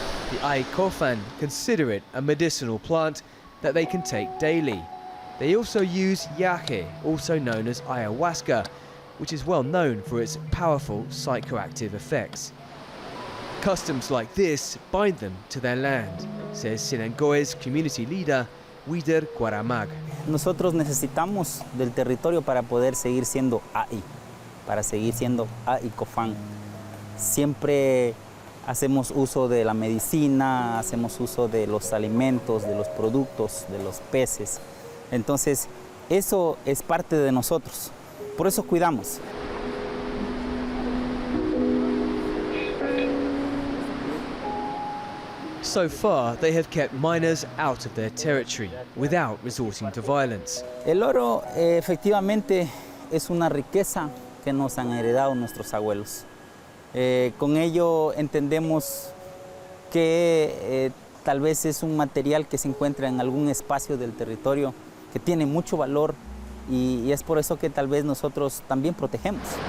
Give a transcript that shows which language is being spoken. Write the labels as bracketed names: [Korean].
[English] The Ai COFAN consider it a medicinal plant that they can take daily. They also use yahe, also known as ayahuasca, which is well known for its powerful psychoactive effects. Customs like this bind them to their land, says Sinangoe's community leader, Wider Guaramag. [Spanish] Nosotros necesitamos del territorio para poder seguir siendo AI, para seguir siendo AI COFAN. Siempre hacemos uso de la medicina, hacemos uso de los alimentos, de los productos, de los peces. Entonces, eso es parte de nosotros. Por eso cuidamos. [English] So far, they have kept miners out of their territory without resorting to violence. [Spanish] El oro efectivamente es una riqueza que nos han heredado nuestros abuelos. Con ello entendemos que tal vez es un material que se encuentra en algún espacio del territorio que tiene mucho valor y es por eso que tal vez nosotros también protegemos.